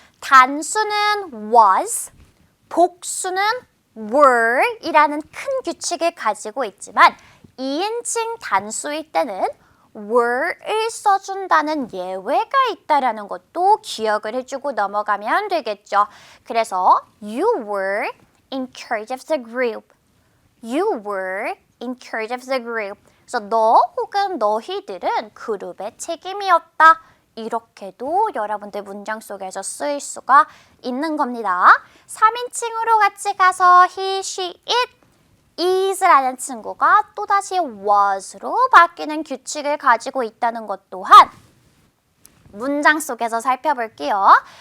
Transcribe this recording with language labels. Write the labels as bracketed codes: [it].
[ko] 단수는 was, 복수는 were 이라는 큰 규칙을 가지고 있지만 2인칭 단수일 때는 were를 써준다는 예외가 있다라는 것도 기억을 해주고 넘어가면 되겠죠. 그래서 [en] you were in charge of the group. You were in charge of the group. [ko] 그래서 너 혹은 너희들은 그룹의 책임이었다. 이렇게도 여러분들 문장 속에서 쓰일 수가 있는 겁니다. 3인칭으로 같이 가서 he, she, it, is라는 친구가 또다시 was로 바뀌는 규칙을 가지고 있다는 것 또한 문장 속에서 살펴볼게요.